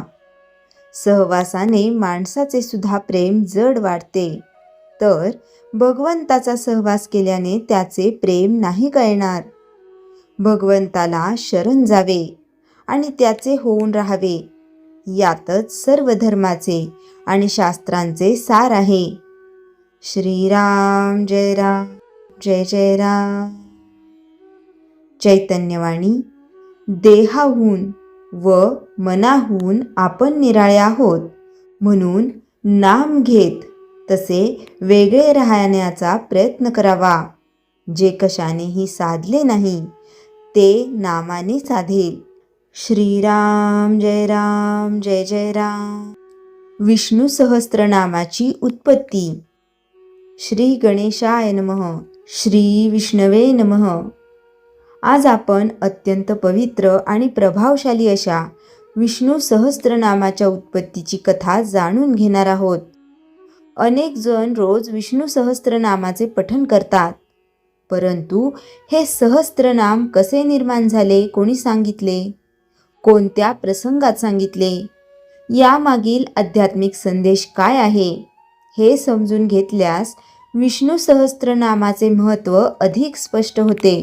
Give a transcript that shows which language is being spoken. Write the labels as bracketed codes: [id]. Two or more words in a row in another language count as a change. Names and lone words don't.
[mr] सहवासाने माणसाचे सुद्धा प्रेम जड वाटते, तर भगवंताचा सहवास केल्याने त्याचे प्रेम नाही कळणार। भगवंताला शरण जावे आणि त्याचे होऊन राहावे, यातच सर्व धर्माचे आणि शास्त्रांचे सार आहे। श्रीराम जय राम जय जय राम। चैतन्यवाणी। देहाहून व मनाहून आपण निराळे आहोत म्हणून नाम घेत तसे वेगळे राहण्याचा प्रयत्न करावा। जे कशानेही साधले नाही ते नामाने साधेल। श्रीराम जय जय राम। विष्णू सहस्त्रनामाची उत्पत्ती। [sa] श्री गणेशाय नमः। श्री विष्णवे नमः। [mr] आज आपण अत्यंत पवित्र आणि प्रभावशाली अशा विष्णू सहस्त्रनामाच्या उत्पत्तीची कथा जाणून घेणार आहोत। अनेक जण रोज विष्णू सहस्त्रनामाचे पठण करतात, परंतु हे सहस्त्रनाम कसे निर्माण झाले कोणी सांगितले, कोणत्या प्रसंगात सांगितले, यामागील आध्यात्मिक संदेश काय आहे हे समजून घेतल्यास विष्णू सहस्त्रनामाचे महत्त्व अधिक स्पष्ट होते।